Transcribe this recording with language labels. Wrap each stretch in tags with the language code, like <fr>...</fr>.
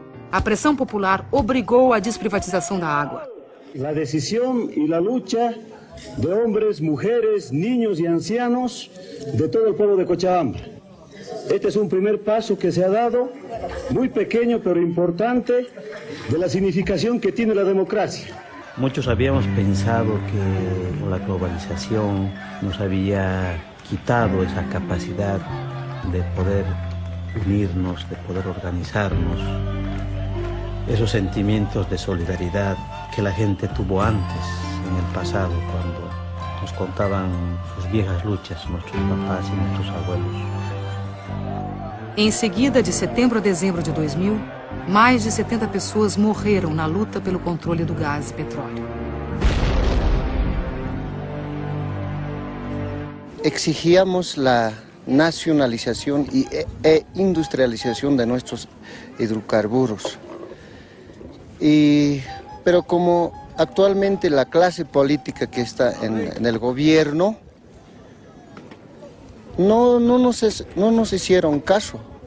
<pt>A pressão popular obrigou a desprivatização da água. A decisão e a luta de homens, mulheres,</pt> <es>niños e ancianos</es> <pt>de todo o povo de Cochabamba.</pt> <es>Este es un primer paso que se ha dado, muy pequeño pero importante, de la significación que tiene la democracia. Muchos habíamos pensado que la globalización nos había quitado esa capacidad de poder unirnos, de poder organizarnos, esos sentimientos de solidaridad que la gente tuvo antes, en el pasado, cuando nos contaban sus viejas luchas, nuestros papás y nuestros abuelos.</es> <pt>Em seguida, de setembro a dezembro de 2000, mais de 70 pessoas morreram na luta pelo controle do gás e petróleo.</pt> <es>Exigíamos la nacionalización e industrialización de nuestros hidrocarburos. Pero como actualmente la clase política que está en el gobierno no nos hicieron caso.</es>